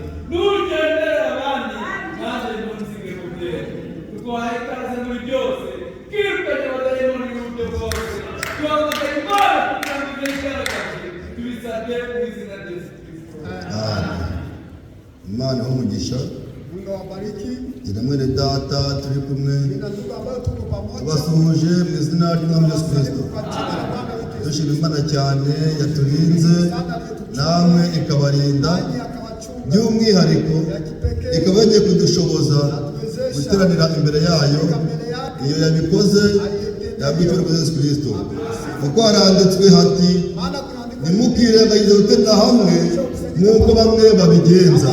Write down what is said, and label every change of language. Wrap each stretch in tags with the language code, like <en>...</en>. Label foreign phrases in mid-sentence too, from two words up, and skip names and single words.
<rw>Nugendera abandi, nanjye ntunzige mu byera. Tuguhaye ikaze muri byose, twirukanye abadayimoni y'uburyo bwose. Tuhamagaye Imana kugira ngo ibyo igaragaje, tubisabye mu izina rya Yesu Kristo. Imana umugisha.</rw> <sw>Mungu awabariki.</sw> <rw>Jina mwene data turi kumwe.</rw> <sw>Nina ndugu ambayo tuko pamoja.</sw> <rw>Tubasuhuje mu izina ry'Umwami Yesu Kristo. Dushima Imana cyane yaturinze, namwe ikabarinda, by'umwihariko ikaba yagiye kudushoboza guteranira imbere yayo. Iyo yabikoze yabwitwa kwa Yesu Kristo, kuko haranditswe hati ntimukirengagize guterana hamwe nk'uko bamwe babigenza.</rw>